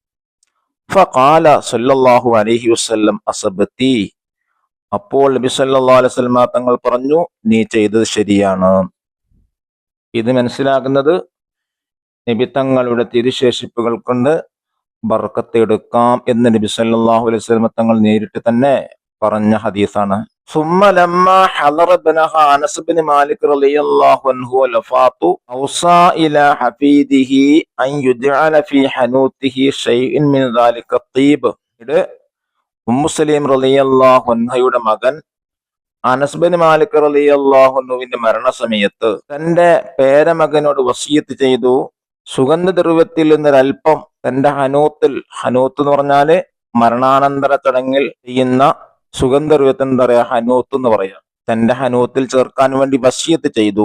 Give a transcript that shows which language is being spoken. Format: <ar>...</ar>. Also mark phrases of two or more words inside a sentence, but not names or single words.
<ar>فقال صلى الله عليه وسلم أصبت,</ar> <ml>അപ്പോൾ നബി</ml> <ar>صلى الله عليه وسلم</ar> <ml>തങ്ങൾ പറഞ്ഞു, നീ ചെയ്തത് ശരിയാണ്. ഇത് മനസ്സിലാക്കുന്നത് നബി തങ്ങളുടെ തിരുശേഷിപ്പുകൾ കൊണ്ട് ബർക്കത്ത് എടുക്കാം എന്ന് നബി</ml> <ar>صلى الله عليه وسلم</ar> <ml>തങ്ങൾ നേരിട്ട് തന്നെ പറഞ്ഞ ഹദീസാണ്.</ml> <ar>ثم لما حضر ابنها أنس بن مالك رضي الله عنه الوفاة أوصى إلى حفيده أن يجعل في حنوته شيء من ذلك الطيب.</ar> <ml>ഉമ്മു സലീം</ml> <ar>رضي الله عنها</ar> <ml>മകൻ അനസ് ബിൻ മാലിക്</ml> <ar>رضي الله عنه</ar> <ml>മരണസമയത്ത് തന്റെ പേരമകനോട് വസിയത്ത് ചെയ്തു, സുഗന്ധദ്രവ്യത്തിൽ നിന്നൊരൽപ്പം തന്റെ ഹനൂത്തിൽ, ഹനൂത്ത് എന്ന് പറഞ്ഞാല് മരണാനന്തര ചടങ്ങിൽ ചെയ്യുന്ന സുഗന്ധദ്രവ്യത്തിന് എന്താ പറയാ, ഹനൂത്ത് എന്ന് പറയാ, തന്റെ ഹനൂത്തിൽ ചേർക്കാൻ വേണ്ടി വസിയത്ത് ചെയ്തു.</ml>